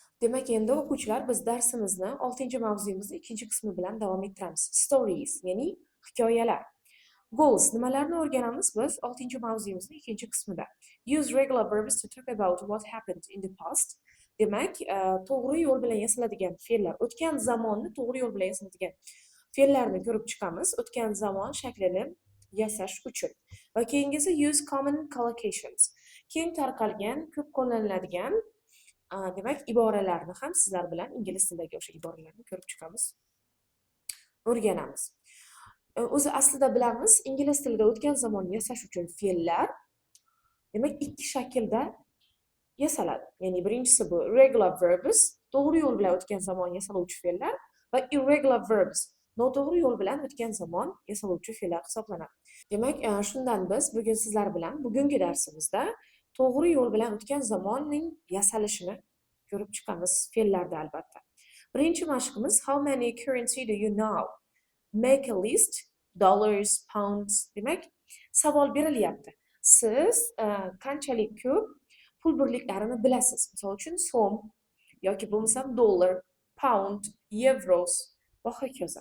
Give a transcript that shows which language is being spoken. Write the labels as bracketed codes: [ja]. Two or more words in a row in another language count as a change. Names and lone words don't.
[uz] Demak, endi o'quvchilar biz darsimizni 6-mavzuyimizni 2-qismi bilan davom ettiramiz. Stories, ya'ni hikoyalar. Goals nimalarni o'rganamiz biz 6-mavzuyimizni 2-qismida. [en] Use regular verbs to talk about what happened in the past. [uz] Demak, to'g'ri yo'l bilan yasaladigan fe'llar, o'tgan zamonni to'g'ri yo'l bilan yasaladigan fe'llarni ko'rib chiqamiz, o'tgan zamon shaklini yasash uchun. Va keyingisi [en] use common collocations. [uz] Keng tarqalgan, ko'p qo'llaniladigan demak, iboralarni ham sizlar bilan ingliz tilidagi o'sha iboralarni ko'rib chiqamiz, o'rganamiz. O'zi aslida bilamiz, ingliz tilida o'tgan zamonni yasash uchun fe'llar demak ikki shaklda yasaladi. Ya'ni birinchisi bu [en] regular verbs, [uz] to'g'ri yo'l bilan o'tgan zamon yasaluvchi fe'llar va [en] irregular verbs, [uz] noto'g'ri yo'l bilan o'tgan zamon yasaluvchi fe'llar hisoblanadi. Demak, shundan biz bugun sizlar bilan bugungi darsimizda to'g'ri yo'l bilan o'tgan zamonning yasalishini ko'rib chiqamiz, fe'llarda albatta. Birinchi mashqimiz [en] how many currency do you know? Make a list, dollars, pounds. [uz] Demak, savol berilyapti. Siz qanchalik ko'p pul birliklarini bilasiz? Misol uchun so'm yoki bo'lmasam dollar, pound, yevros va hokazo.